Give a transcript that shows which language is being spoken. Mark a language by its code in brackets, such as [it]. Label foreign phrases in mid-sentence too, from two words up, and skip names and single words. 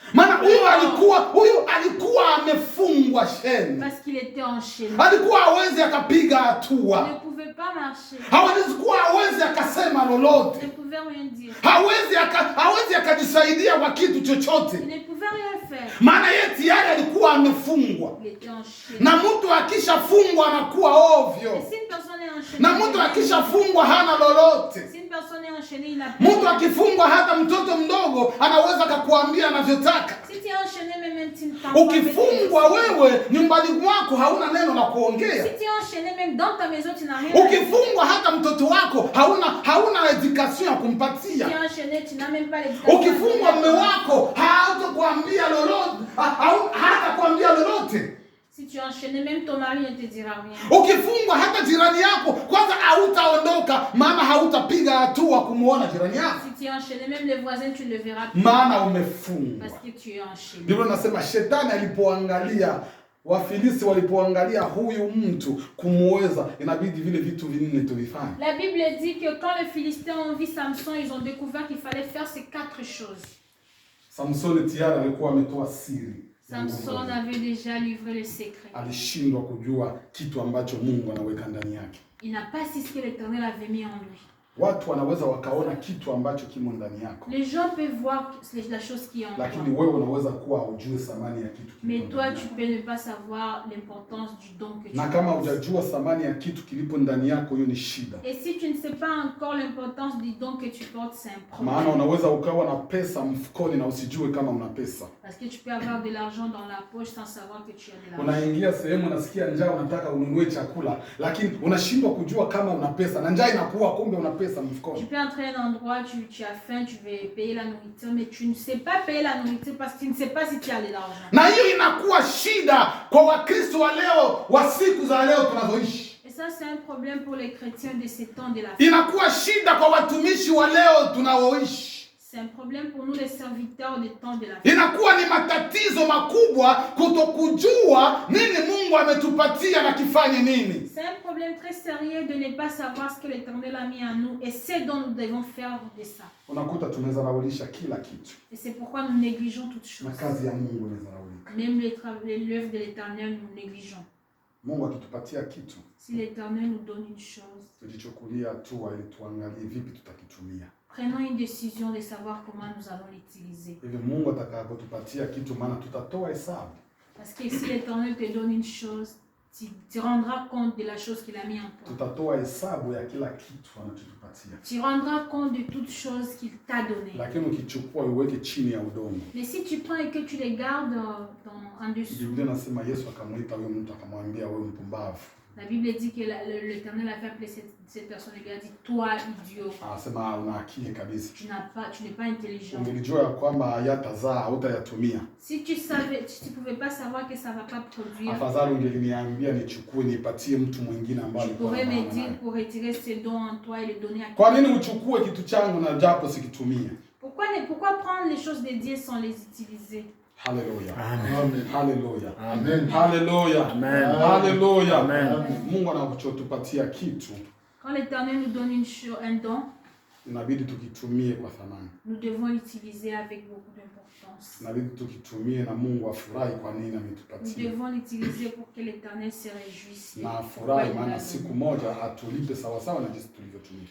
[fr] Parce qu'il était enchaîné. Il ne pouvait pas marcher. Il ne pouvait rien dire. Il ne pouvait rien faire. Il était enchaîné. [sw] Na mtu akishafungwa anakuwa ovyo. Na mtu akishafungwa hana lolote. [fr] personne est enchaînée, il n'a plus. [sw] Mtu akifungwa hata mtoto mdogo anaweza kukuambia anavyotaka. [fr] Si tu es enchaîné même un petit temps. [sw] Ukifungwa wewe nyumbani mwako hauna neno la kuongea. [fr] Si tu es enchaîné même dans ta maison tu n'as rien. [sw] Ukifungwa hata mtoto wako hauna education ya kumpatia. [fr] Si tu es enchaîné tu n'as même pas l'éducation. [sw] Ukifungwa mume wako hatakwambia lolote, hatakwambia lolote. [fr] Si tu es enchaîné, même ton mari ne te dira rien. [sw] Ukifungwa hata jirani yako kwanza hautaondoka maana hautapiga hatua kumuona jirani yako. [fr] Si tu es enchaîné, même les voisins tu le verras plus. [sw] Maana umefungwa. [fr] Parce que tu es enchaîné. [sw] Biblia inasema shetani alipoangalia Wafilisti walipoangalia huyu mtu kumuweza inabidi vile vitu vinne tuvifanye. [fr] La Bible dit que quand les Philistins ont vu Samson, ils ont découvert qu'il fallait faire ces 4 choses. [sw] Samson tayari alikuwa ametoa siri. [fr] Samson avait déjà livré le secret. [sw] Alishindwa kujua kitu ambacho Mungu anaweka ndani yake. [fr] Il n'a pas su ce que l'Éternel avait mis en lui. [sw] Watu wanaweza wakaona kitu ambacho kimo ndani yako. [fr] Les gens peuvent voir la chose qui est en toi. [sw] Lakini wewe unaweza kuwa hujui thamani ya kitu kilipo. [fr] Mais toi tu peux ne pas savoir l'importance du don que tu as. [sw] Na kama hujajua thamani ya kitu kilipo ndani yako hiyo ni shida. [fr] Et si tu ne sais pas encore l'importance du don que tu portes, c'est un problème. [sw] Maana unaweza ukawa na pesa mfukoni na usijue kama una pesa. [fr] Parce que tu peux avoir de l'argent dans la poche sans savoir que tu as de l'argent. [sw] Unaingia sehemu unasikia njaa unataka ununue chakula lakini unashindwa kujua kama una pesa na njaa inakuwa kumbe una pesa mfukoni. [fr] Tu peux entrer à un endroit, tu as faim, tu veux payer la nourriture, mais tu ne sais pas payer la nourriture parce que tu ne sais pas si tu as de l'argent. [sw] Na hiyo inakuwa shida kwa Wakristo wa leo, wa siku za leo tunazoishi. [fr] Et ça c'est un problème pour les chrétiens de ces temps de la fin. [sw] Inakuwa shida kwa watumishi wa leo tunaoishi. [fr] C'est un problème pour nous les serviteurs des temps de la fin. [sw] Inakuwa ni matatizo makubwa kutokujua nini Mungu ametupatia na kifanye nini. [fr] C'est un problème très sérieux de ne pas savoir ce que l'Éternel a mis en nous et ce dont nous devons faire de ça. [sw] Unakuta tunazaraulisha kila kitu. [fr] Et c'est pourquoi nous négligeons toutes choses. [sw] Na kazi ya Mungu inazaraulika. [fr] Même l'œuvre de l'Éternel nous négligeons. [sw] Mungu akitupatia kitu. [fr] Si l'Éternel nous donne une chose, [sw] tujichukulia hatua ili tuangalie vipi tutakitumia. [fr] Prenons une décision de savoir comment nous allons l'utiliser. [sw] Hivi Mungu atakapotupatia kitu maana tutatoa hesabu. [fr] Parce que si l'Éternel te donne une chose, tu rendras compte de la chose qu'il a mis en toi. [sw] Tutatoa hesabu ya kila kitu anachotupatia. [fr] Tu rendras compte de toutes choses qu'il t'a donné. [sw] Lakini ukichukua uweke chini ya udongo. [fr] Mais si tu prends et que tu les gardes en dessous. [sw] Biblia inasema Yesu akamuita huyo mtu akamwambia wewe mpumbavu. [fr] La Bible dit que l'Éternel a fait appeler cette personne et lui a dit, toi idiot. [sw] Anasema una akili kabisa. [fr] Tu n'es pas intelligent. [sw] Ungelijua kwamba hayatazaa hautayatumia. [fr] Si tu savais, tu pouvais pas savoir que ça va pas produire. [sw] Afadhali ungeliniambia nichukue nipatie mtu mwingine ambaye [fr] tu pourrais me dire pour retirer ces dons en toi et les donner à quelqu'un. [sw] Kwa nini uchukue kitu changu na japo sikitumie? [fr] Pourquoi prendre les choses de Dieu sans les utiliser? Hallelujah. Amen. Hallelujah. Amen. Hallelujah. Amen. Hallelujah. Amen. [sw] Mungu anapotupatia kitu, [fr] quand l'Éternel nous donne un don, [sw] inabidi tukitumie kwa thamani. [fr] Nous devons l'utiliser avec beaucoup d'importance. [sw] Inabidi tukitumie na Mungu afurahi kwa nini [fr] Nous [sw] ametupatia. [fr] devons l'utiliser pour que l'Éternel se réjouisse. [sw] Na afurahi maana siku moja atulipe sawa sawa na jinsi tulivyotumika.